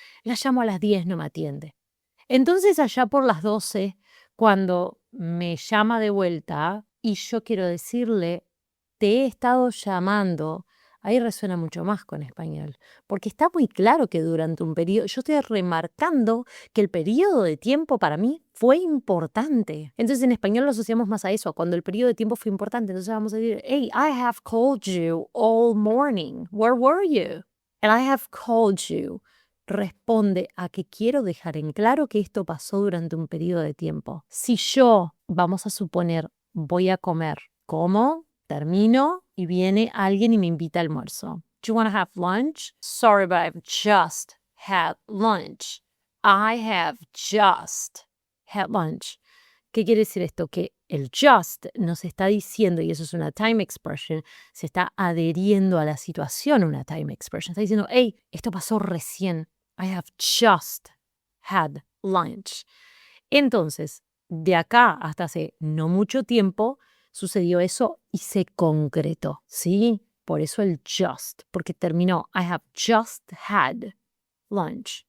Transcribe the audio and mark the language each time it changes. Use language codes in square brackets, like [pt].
[es] La llamo a las 10, no me atiende. Entonces allá por las 12, cuando me llama de vuelta y yo quiero decirle, te he estado llamando, ahí resuena mucho más con español, porque está muy claro que durante un periodo, yo estoy remarcando que el periodo de tiempo para mí fue importante. Entonces en español lo asociamos más a eso, cuando el periodo de tiempo fue importante. [en] Entonces vamos a decir, hey, I have called you all morning. Where were you? And I have called you. [es] Responde a que quiero dejar en claro que esto pasó durante un periodo de tiempo. Si yo, vamos a suponer, voy a comer, ¿cómo? Termino y viene alguien y me invita a almuerzo. [en] Do you want to have lunch? Sorry, but I've just had lunch. I have just had lunch. ¿Qué quiere decir esto? [es] Que el just nos está diciendo, y eso es una time expression, se está adheriendo a la situación una time expression. Está diciendo, hey, esto pasó recién. I have just had lunch. Entonces, de acá hasta hace no mucho tiempo, sucedió eso y se concretó, ¿sí? Por eso el just, porque terminó, I have just had lunch.